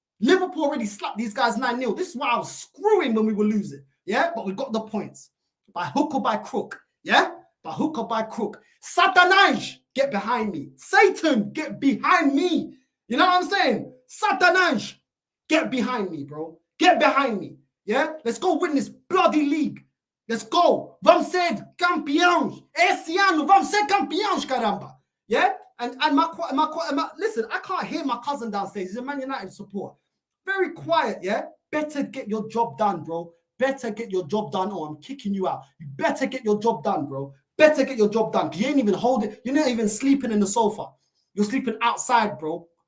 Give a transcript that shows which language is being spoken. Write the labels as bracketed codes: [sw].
[en] Liverpool already slapped these guys 9-0. This is why I was screwing when we were losing. Yeah, but we got the points. By hook or by crook. Yeah? by hook or by crook. Satanage, get behind me. Satan, get behind me. You know what I'm saying? Satanage, get behind me, bro. Get behind me. Yeah? Let's go win this bloody league. Let's go. [pt] Vamos ser campeões. Esse ano vamos ser campeões, caramba. [en] Yeah? And listen, I can't hear my cousin downstairs. He's a Man United support. Very quiet, yeah? Better get your job done, bro. Better get your job done or I'm kicking you out. You better get your job done, bro. Better get your job done. You ain't even holding. You're not even sleeping in the sofa. You're sleeping outside, bro.